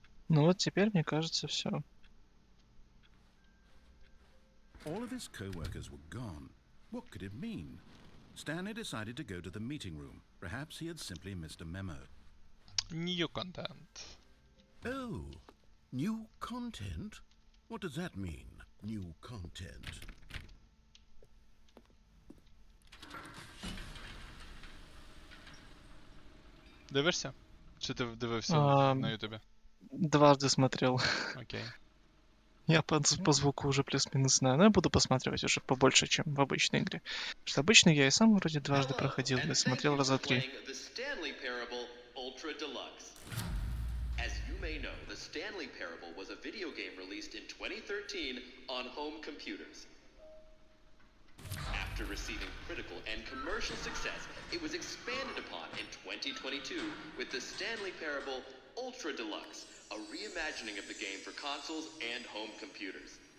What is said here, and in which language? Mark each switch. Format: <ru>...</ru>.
<ru>Ну вот теперь, мне кажется, все.</ru> <en>All of his co-workers were gone. What could it mean? Stanley decided to go to the meeting room. Perhaps he had simply missed a memo. New content. Oh, new content? What does that mean, new content?</en> <uk>Дивишся? Чи ти дивився на Ютубі?</uk> <ru>Дважды смотрел. Окей. Я по звуку уже плюс-минус знаю, но я буду посматривать уже побольше, чем в обычной игре. Потому что обычно я и сам вроде дважды проходил и смотрел раза три.</ru> <en>The Stanley Parable Ultra Deluxe. As you may know, the Stanley Parable was a video game released in 2013 on home computers. After receiving critical and commercial success, it was expanded upon in 2022 with the Stanley Parable Ultra Deluxe, a reimagining of the game for consoles and home computers.</en>